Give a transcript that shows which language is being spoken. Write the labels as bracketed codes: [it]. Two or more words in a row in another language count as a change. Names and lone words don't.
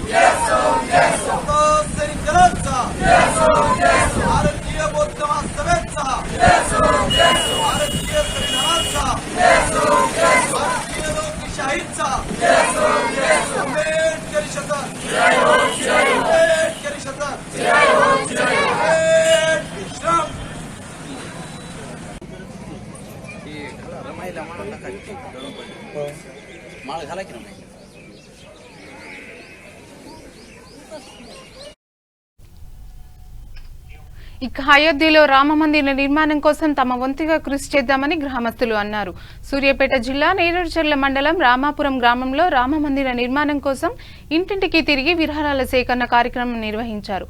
[mr] सैनिक दलाचा भारतीय बौद्ध महासभेचा भारतीय संविधानाचा भारतीय लोकशाहीचा आंबेडकरी शतक आंबेडकरी शतक माळ घाला की नाही. [te] ఇక అయోధ్యలో రామమందిర నిర్మాణం కోసం తమ వంతుగా కృషి చేద్దామని గ్రామస్తులు అన్నారు. సూర్యాపేట జిల్లా నేరేడుచర్ల మండలం రామాపురం గ్రామంలో రామమందిర నిర్మాణం కోసం ఇంటింటికి తిరిగి విరాళాల సేకరణ కార్యక్రమం నిర్వహించారు.